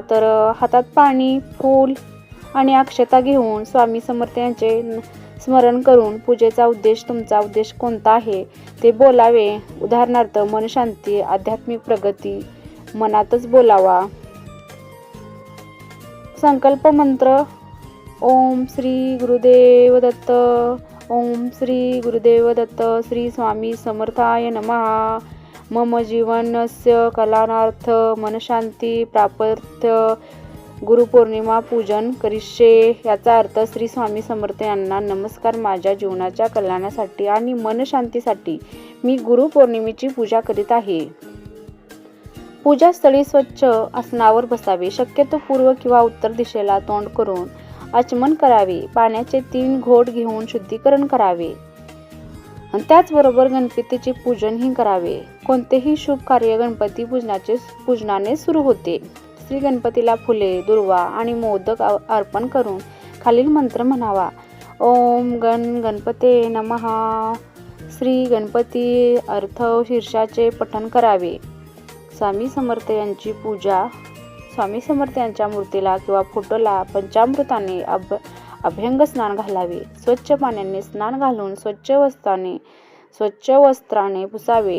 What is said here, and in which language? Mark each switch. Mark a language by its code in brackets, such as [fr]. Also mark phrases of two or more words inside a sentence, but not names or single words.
[mr] तर हातात पाणी, फूल आणि अक्षता घेऊन स्वामी समर्थ यांचे स्मरण करून पूजेचा उद्देश, तुमचा उद्देश कोणता आहे ते बोलावे. उदाहरणार्थ मन शांती, आध्यात्मिक प्रगती मनातच बोलावा. संकल्प मंत्र: [sa] ओम श्री गुरुदेव दत्त, ओम श्री गुरुदेव दत्त, श्री स्वामी समर्थाय नमः. मम जीवनस्य कल्याणार्थ मनशांती प्राप्त्य गुरुपौर्णिमा पूजन करिष्ये. [mr] याचा अर्थ: श्री स्वामी समर्थ यांना नमस्कार. माझ्या जीवनाच्या कल्याणासाठी आणि मनशांतीसाठी मी गुरुपौर्णिमेची पूजा करीत आहे. पूजास्थळी स्वच्छ आसनावर बसावे. शक्यतो पूर्व किंवा उत्तर दिशेला तोंड करून आचमन करावे. पाण्याचे 3 घोट घेऊन शुद्धीकरण करावे. आणि त्याचबरोबर गणपतीचे पूजनही करावे. कोणतेही शुभ कार्य गणपती पूजनाने सुरू होते. श्री गणपतीला फुले, दुर्वा आणि मोदक अर्पण करून खालील मंत्र म्हणावा. [sa] ओम गणपते नमः. [mr] श्री गणपती अर्थ शीर्षाचे पठण करावे. स्वामी समर्थ यांची पूजा. स्वामी समर्थ यांच्या मूर्तीला किंवा फोटोला पंचामृताने अभ्यंग स्नान घालावे. स्वच्छ पाण्याने स्नान घालून स्वच्छ वस्त्राने पुसावे.